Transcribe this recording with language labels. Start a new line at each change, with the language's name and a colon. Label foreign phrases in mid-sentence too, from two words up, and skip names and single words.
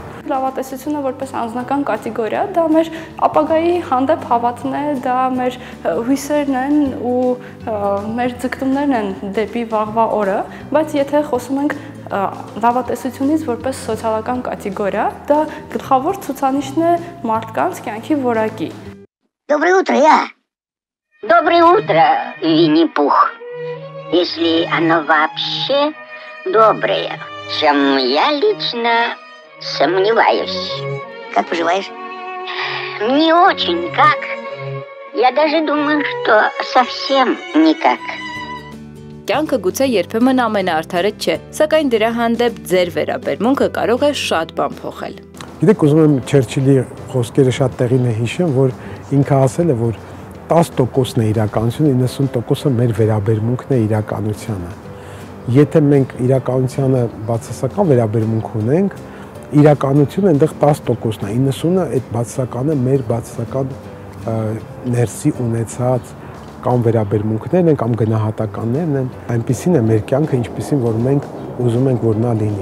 Armenian: մենք լավատեսությունը որպես անձնական կատեգորիա, դա մեր ապագայի հանդեպ հավատն է, դա մեր հույսերն են ու մեր ձգտումներն են դեպի վաղվա օրը, բայց եթե խոսում ենք լավատեսությունից որպես սոցիալական կատեգորիա, դա գլխավոր ցուցանիշն է մարդկանց կյանքի որակի։
Russian: Доброе утро, я. Доброе утро, Винни-Пух. Если оно вообще доброе, чем я лично сомневаюсь. Как поживаешь? Не очень как. Я даже думаю, что совсем никак.
Armenian: Կյանքը գուցե երբեմն ամենաարդարը չէ, սակայն դրա հանդեպ ձեր վերաբերմունքը կարող է շատ բան փոխել։ Գիտեք, ուզում եմ Չերչիլի խոսքերը շատ տեղին է հիշեմ, որ ինքը ասել է, որ 10%-ն է իրականությունը, 90%-ը մեր վերաբերմունքն է իրականությանը։ Եթե մենք իրականությանը բացասական վերաբերմունք ունենք, իրականությունը այնտեղ 10%-ն է, 90%-ը այդ բացասականը մեր բացասական ներսի ունեցած կամ վերաբերմունքներն են, կամ գնահատականներն են, այնպիսին է մեր կյանքը, ինչպիսին որ մենք ուզում ենք որ նա լինի։